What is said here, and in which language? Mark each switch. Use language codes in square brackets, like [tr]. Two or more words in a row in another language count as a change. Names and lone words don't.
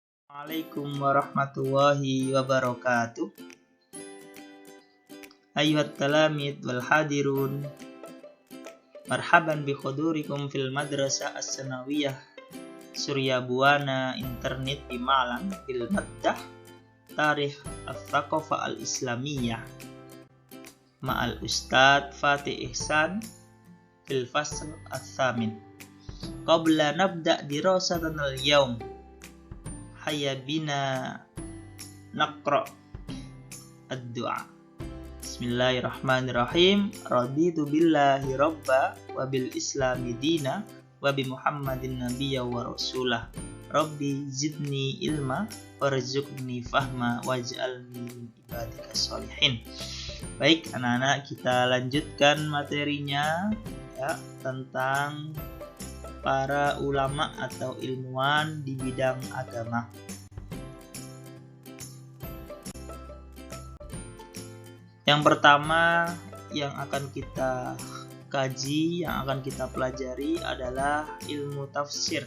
[ar] السلام عليكم ورحمة الله وبركاته. أيها التلاميذ والحاضرون. مرحبا بحضوركم في المدرسة الثانوية Surya Buana Internet di Malang بالمادة تاريخ الثقافة الإسلامية مع الأستاذ Fatih Ihsan في الفصل الثامن. قبل نبدأ دراسة اليوم هيا بنا نقرأ الدعاء. بسم الله الرحمن الرحيم. رضيت بالله ربا وبالإسلام دينا وبمحمد نبيا ورسوله. رب زدني علما وارزقني فهما واجعلني من عبادك الصالحين. [id] Baik anak-anak, kita lanjutkan materinya ya, tentang para ulama atau ilmuwan di bidang agama. Yang pertama yang akan kita kaji, yang akan kita pelajari adalah ilmu tafsir.